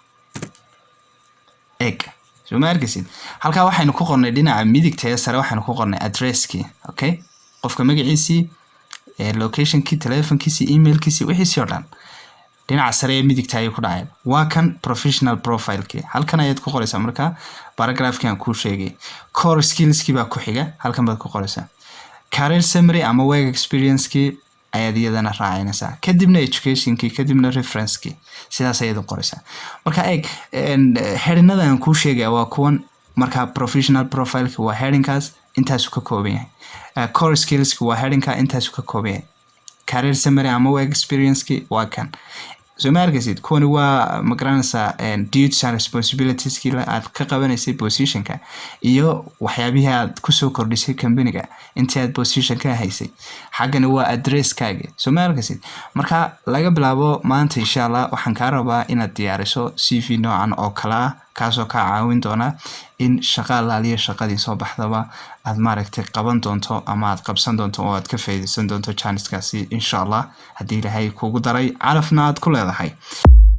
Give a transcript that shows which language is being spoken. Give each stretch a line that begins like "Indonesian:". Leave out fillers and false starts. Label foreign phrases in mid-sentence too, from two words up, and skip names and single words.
Somali: eeg soo ma arkisid halka waxaynu ku qornay dhinaca midigta ee sare waxaynu ku qornay address-kii okay qofka magaciisii locationkii telefonkiisii emailkiisii wixiisii oo dhan dhinaca sare ee midigta ayuu ku dhacay waa kan
English: professional profile-kii
Somali: halkan ayaad ku qoraysaa marka paragraph-kii aan kuu sheegay
English: core skills-kii
Somali: baa ku xiga halkan baad ku qoraysaa
English: career summary
Somali: ama
English: work experience-kii
Somali: ayaad iyadana raacinaysaa kadibna education-kii kadibna reference-kii sidaas ayaad u qoraysaa marka eeg headinada aan kuu sheegay waa kuwan marka
English: professional profile-kii
Somali: waa heading-kaas intaas ka kooban yahay
English: core skills-kii
Somali: waa heading-ka intaas ka kooban yahay
English: career summary
Somali: ama
English: work experience-kii
Somali: waa kan soo ma arkaysid kuwani waa magaranaysaa
English: duties and responsibilities-kii
Somali: aad ka qabanaysay position-ka iyo waxyaabihii aad kusoo kordhisay company-ga intii aad position-ka haysay xaggani waa address-kaaga soo ma arkaysid marka laga bilaabo maanta
Arabic: إن شاء الله
Somali: waxaan kaa rabaa inaad diyaariso CV noocan oo kala ah kaasoo kaa caawin doona in shaqa laaliya shaqadii soo baxdaba aad maaragtay qaban doonto ama aad qabsan doonto oo aad ka faa'iideysan doonto chance-kaasi
Arabic: إن شاء الله
Somali: haddii Ilaahay kugu daray calafna aad ku leedahay